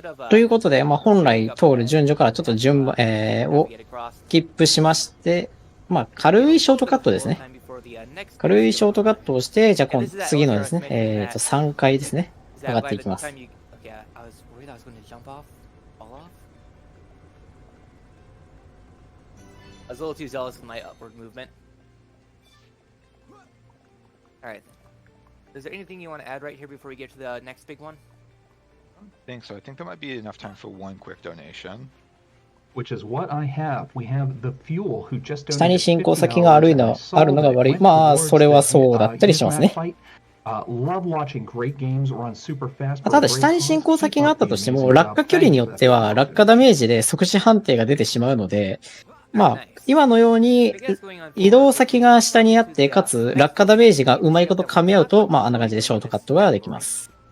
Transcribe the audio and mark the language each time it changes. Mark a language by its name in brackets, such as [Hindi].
[Japanese] ということで、本来通る順序からちょっと順番、をスキップしまして、軽いショートカットですね。軽いショートカットをして、じゃあ次のですね、3階ですね。上がっていきます。 [English] I was a little too zealous with my upward movement. Alright. Is there anything you want to add right here before we get to the next big one? I think so. I think there might be enough time for one quick donation. Which is what I have. We have the fuel who just donated [Japanese] 下に進行先があるのが悪い。それはそうだったりしますね。ただ下に進行先があったとしても、落下距離によっては落下ダメージで即死判定が出てしまうので、今のように移動先が下にあって、かつ落下ダメージがうまいこと噛み合うと、あんな感じでショートカットができます。